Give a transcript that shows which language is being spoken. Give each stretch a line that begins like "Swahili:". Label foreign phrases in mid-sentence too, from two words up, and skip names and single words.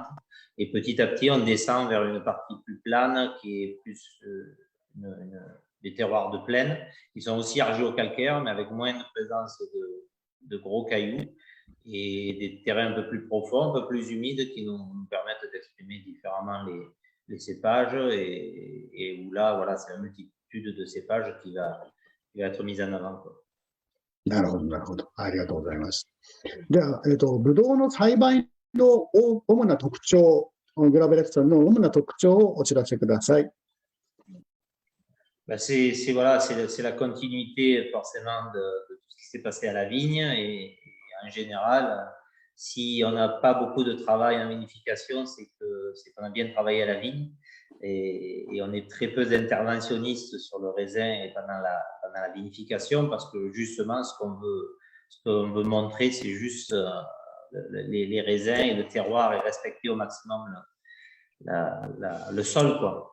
French: Et petit à petit, on descend vers une partie plus plane qui est plus des terroirs de plaine qui sont aussi argilo-calcaires mais avec moins de présence de gros cailloux et des terrains un peu plus profonds, un peu plus humides qui nous permettent d'exprimer différemment les cépages et où là, voilà, c'est la multitude de cépages qui va être mise en avant.
Japanese: なるほど、なるほど。ありがとうございます。では、ブドウの栽培の主な特徴、グラベレットさんの主な特徴をお知らせください。
French: Voilà, c'est la continuité forcément de tout ce qui s'est passé à la vigne et en général, si on n'a pas beaucoup de travail en vinification, c'est qu'on a bien travaillé à la vigne et on est très peu d'interventionnistes sur le raisin et pendant la vinification parce que justement, ce qu'on veut montrer, c'est juste les raisins et le terroir et respecter au maximum le sol, quoi.